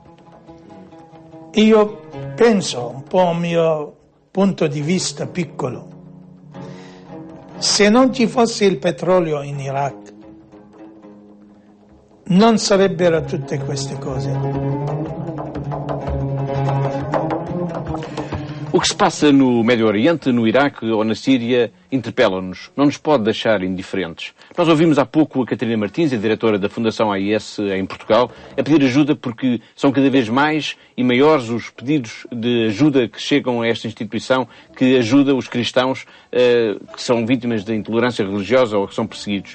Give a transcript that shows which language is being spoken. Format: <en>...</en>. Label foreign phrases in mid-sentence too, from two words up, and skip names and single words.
<it>Io penso, un po' il mio punto di vista piccolo, se non ci fosse il petrolio in Iraq, non sarebbero tutte queste cose.</it> <pt>O que se passa no Médio Oriente, no Iraque ou na Síria interpela-nos, não nos pode deixar indiferentes. Nós ouvimos há pouco a Catarina Martins, a diretora da Fundação AIS em Portugal, a pedir ajuda porque são cada vez mais e maiores os pedidos de ajuda que chegam a esta instituição que ajuda os cristãos que são vítimas da intolerância religiosa ou que são perseguidos.</pt>